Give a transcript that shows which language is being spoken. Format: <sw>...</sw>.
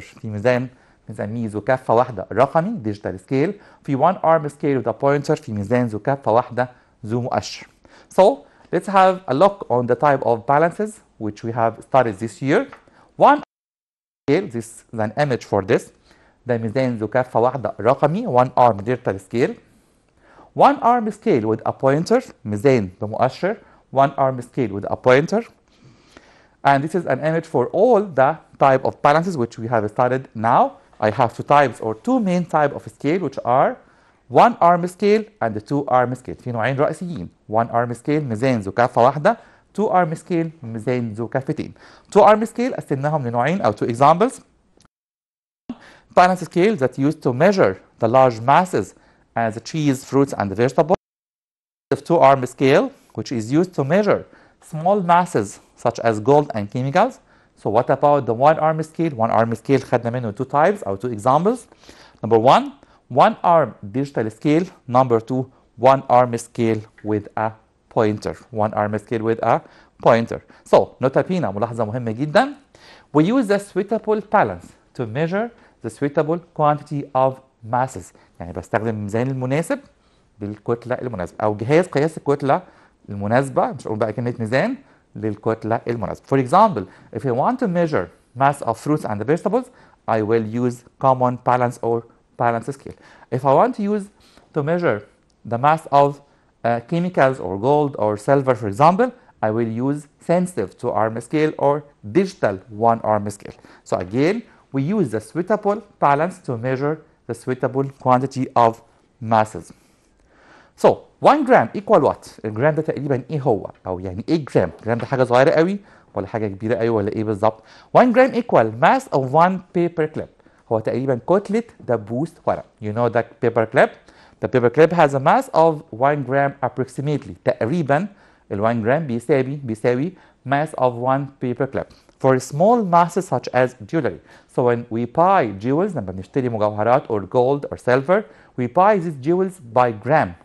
<ar>في ميزان بنسميه ذو كفة واحدة رقمي ديجيتال سكيل، في</ar> <en>one arm scale with a pointer</en> <ar>في ميزان ذو كفة واحدة ذو مؤشر. So</ar> <en>let's have a look on the type of balances which we have studied this year. One scale, this is an image for this.</en> <ar>ده ميزان ذو كفة واحدة رقمي,</ar> <en>one arm digital scale. One arm scale with a pointer,</en> <ar>ميزان بمؤشر,</ar> <en>one arm scale with a pointer. And this is an image for all the type of balances which we have studied now. I have two types or two main type of scale which are one arm scale and the two arm scale.</en> <ar>في نوعين رئيسيين.</ar> <en>One arm scale</en> <ar>ميزان ذو كفة واحدة.</ar> <en>Two arm scale</en> <ar>ميزان ذو كفتين.</ar> <en>Two arm scale</en> <ar>قسمناهم لنوعين أو</ar> <en>two examples. Balance scale that used to measure the large masses as cheese, fruits, and vegetables. The two arm scale which is used to measure small masses such as gold and chemicals. So what about the one arm scale? One arm scale</en> <ar>خدنا منه</ar> <en>two types or two examples. Number one, one arm digital scale. Number two, one arm scale with a pointer. One arm scale with a pointer. So نقطة هنا ملاحظة مهمة جدا. We use the suitable balance to measure the suitable quantity of masses.</en> <ar>يعني بستخدم الميزان المناسب بالكتلة المناسبة أو جهاز قياس الكتلة المناسبة, مش هقول بقى كلمة ميزان, للكتلة المناسبة.</ar> <en>For example, if I want to measure mass of fruits and vegetables, I will use common balance or balance scale. If I want to use to measure the mass of chemicals or gold or silver, for example, I will use sensitive two arm scale or digital one arm scale. So again, we use the suitable balance to measure the suitable quantity of masses. So 1 gram equal what؟</en> <ar>الجرام ده تقريبا ايه هو؟ او يعني ايه جرام؟ الجرام ده حاجه صغيره قوي ولا حاجه كبيره قوي ولا ايه بالظبط؟</ar> <en>1 gram equal mass of one paper clip.</en> <ar>هو تقريبا كتله دبوس ورق.</ar> <en>You know that paper clip? The paper clip has a mass of 1 gram approximately.</en> <ar>تقريبا ال</ar> <en>1 gram</en> <ar>بيساوي</ar> <en>mass of one paper clip. For small masses such as jewelry. So when we buy jewels,</en> <ar>لما بنشتري مجوهرات</ar> <en>or gold or silver, we buy these jewels by gram.</en>